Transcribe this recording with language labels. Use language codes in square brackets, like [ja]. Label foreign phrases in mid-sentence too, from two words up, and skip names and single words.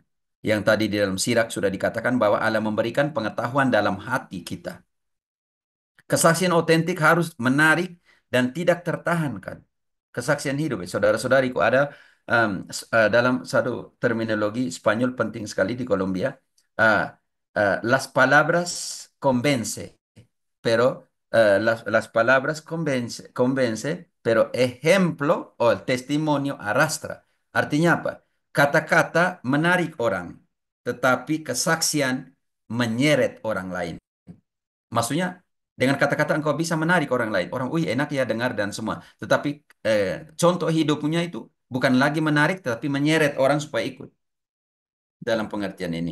[id] Yang tadi di dalam sirak sudah dikatakan bahwa Allah memberikan pengetahuan dalam hati kita. Kesaksian otentik harus menarik dan tidak tertahankan. Kesaksian hidup, saudara-saudariku, ada dalam satu terminologi Spanyol penting sekali di Kolombia, [es] uh, las palabras convence, pero las palabras convence, pero ejemplo o el testimonio arrastra. [id] Artinya apa? Kata-kata menarik orang, tetapi kesaksian menyeret orang lain. Maksudnya dengan kata-kata engkau bisa menarik orang lain. Orang, wih enak ya dengar dan semua. Tetapi eh, contoh hidupnya itu bukan lagi menarik, tetapi menyeret orang supaya ikut dalam pengertian ini.